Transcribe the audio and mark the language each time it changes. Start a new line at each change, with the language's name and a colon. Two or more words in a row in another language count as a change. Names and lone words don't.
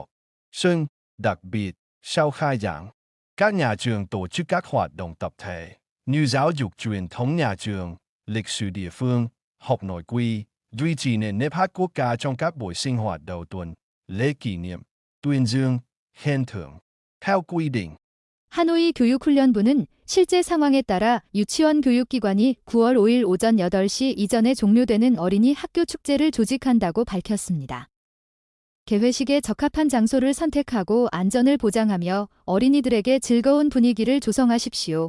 Vietnamese: Sinh, đặc biệt, sau khai giảng, các nhà trường tổ chức các hoạt động tập thể như giáo dục truyền thống nhà trường, lịch sử địa phương, học nội quy, duy trì nền nếp hát quốc ca trong các buổi sinh hoạt đầu tuần, lễ kỷ niệm, tuyên dương, khen thưởng. Theo quy định,
Korean: 하노이 교육훈련부는 실제 상황에 따라 유치원 교육기관이 9월 5일 오전 8시 이전에 종료되는 어린이 학교 축제를 조직한다고 밝혔습니다. 개회식에 적합한 장소를 선택하고 안전을 보장하며 어린이들에게 즐거운 분위기를 조성하십시오.